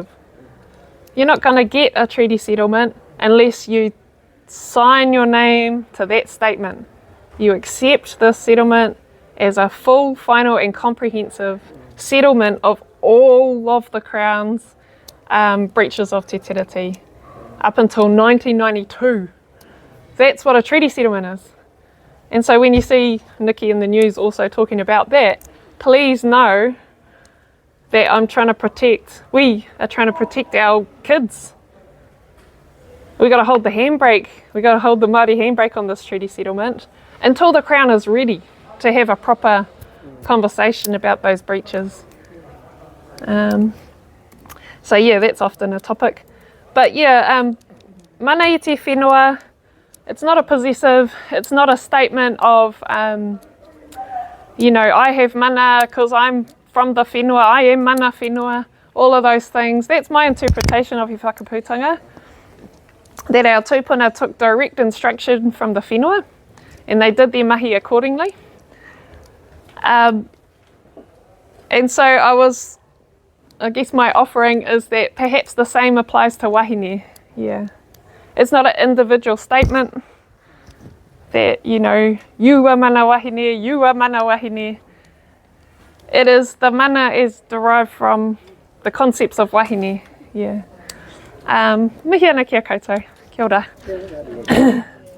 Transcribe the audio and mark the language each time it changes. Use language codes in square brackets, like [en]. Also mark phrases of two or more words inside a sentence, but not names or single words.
[en] You're not going to get a treaty settlement unless you sign your name to that statement. You accept this settlement as a full, final and comprehensive settlement of all of the Crown's breaches of [mi] te tiriti [en] up until 1992. That's what a treaty settlement is. And so when you see Nicki in the news also talking about that, please know that we are trying to protect our kids. We got to hold the handbrake. We got to hold the Māori handbrake on this treaty settlement until the Crown is ready to have a proper conversation about those breaches. So yeah, that's often a topic. But yeah, [mi] mana i te whenua, [en] it's not a possessive, it's not a statement of, you know, I have mana because I'm from the whenua, I am [mi] mana whenua, [en] all of those things. That's my interpretation of [mi] he whakaputanga. [en] that our tūpuna took direct instruction from the whenua, and they did their mahi accordingly. And so I guess my offering is that perhaps the same applies to wahine. Yeah. It's not an individual statement that, you know, you are [mi] mana wahine, [en] you are [mi] mana wahine. [en] It is, the mana is derived from the concepts of wahine. [mi] Yeah. Mihi ana kia koutou. Kia ora.